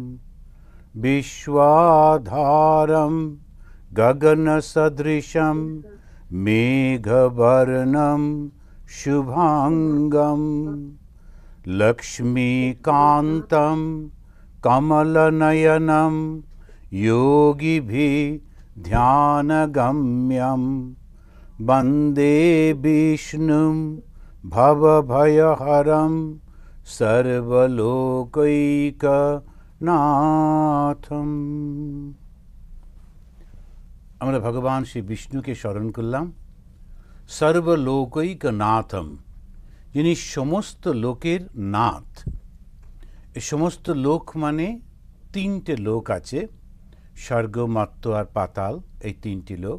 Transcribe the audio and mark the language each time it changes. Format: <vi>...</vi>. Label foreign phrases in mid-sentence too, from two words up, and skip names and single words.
<sa>বিশ্বাধারম গগনসদৃশম মেঘবর্ণম শুভাঙ্গম লক্ষ্মীকান্तं কমলনয়नं योगिभिः ध्यानगम्यं वन्दे विष्णुं भवभयहरं सर्वलोकैकनाथं।</sa> <bn>আমরা ভগবান শ্রী বিষ্ণুকে স্মরণ করলাম। সর্বলোকৈকনাথম, যিনি সমস্ত লোকের নাথ। এই সমস্ত লোক মানে তিনটে লোক আছে, স্বর্গ, মর্ত্য আর পাতাল, এই তিনটি লোক।</bn>